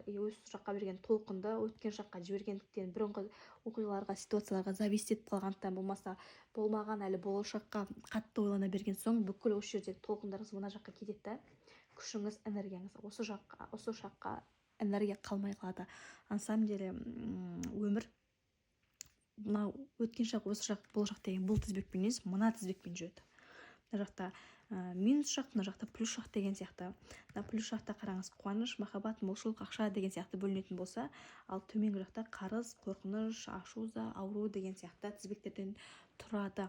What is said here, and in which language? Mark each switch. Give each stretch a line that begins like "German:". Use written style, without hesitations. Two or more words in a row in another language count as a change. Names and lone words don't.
Kazakh: Осы жаққа берген толқынды өткен жаққа жібергендіктен бұрынғы оқиғаларға, ситуацияларға зависти етіп қалғандықтан, болмаса болмаған әлі болашаққа қатты ойлана берген соң бүкіл осы жердегі толқындарыңыз мына жаққа кетеді да, күшіңіз, энергияңыз осы шаққа энергия қалмай қалады.
Russian: На самом деле
Kazakh: өмір мынау өткен шақ, осы шақ, болашақ деген бұл тізбекпен емес, мына тізбекпен жүреді. Мына жақта минус шақ, мына жақта плюс шақ деген сияқты. Мына плюс жақта қараңыз, қуаныш, махаббат, молшылық, ақша деген сияқты бөлінетін болса, ал төменгі жақта қарыз, қорқыныш, ашу-ыза, ауру деген сияқты тізбектерден тұрады.